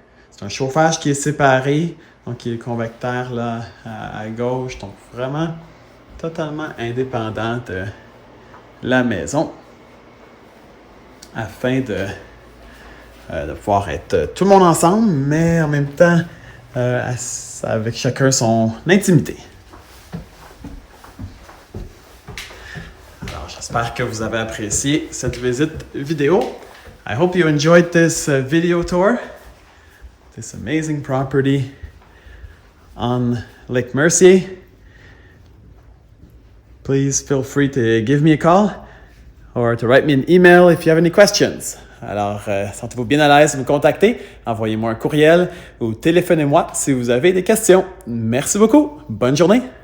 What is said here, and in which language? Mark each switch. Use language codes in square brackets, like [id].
[fr] C'est un chauffage qui est séparé, donc il y a le convecteur là à gauche, donc vraiment totalement indépendant de la maison, afin de pouvoir être tout le monde ensemble, mais en même temps avec chacun son intimité. Alors, j'espère que vous avez apprécié cette visite vidéo. [en] I hope you enjoyed this video tour, this amazing property on Lake Mercier. Please feel free to give me a call or to write me an email if you have any questions. [fr] Alors, sentez-vous bien à l'aise de me contacter, envoyez-moi un courriel ou téléphonez-moi si vous avez des questions. Merci beaucoup. Bonne journée.